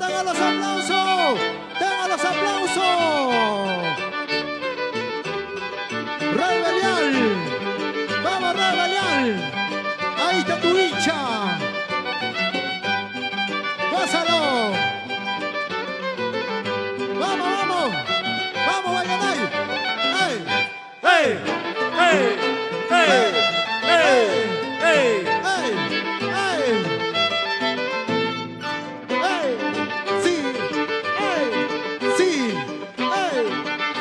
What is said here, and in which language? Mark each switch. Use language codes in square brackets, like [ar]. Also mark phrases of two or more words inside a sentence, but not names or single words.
[es] ¡Tengan los aplausos! ¡Tengan los aplausos! ¡Rebelial! ¡Vamos, Rebelial! ¡Ahí está tu hincha! ¡Gózalo! ¡Vamos, vamos! ¡Vamos, Guayanay! ¡Ey! ¡Hey! ¡Hey! ¡Hey! ¡Hey! ¡Hey! ¡Ey! ¡Ey! ¡Ey! ¡Sí! ¡Ey! ¡Sí! ¡Ey!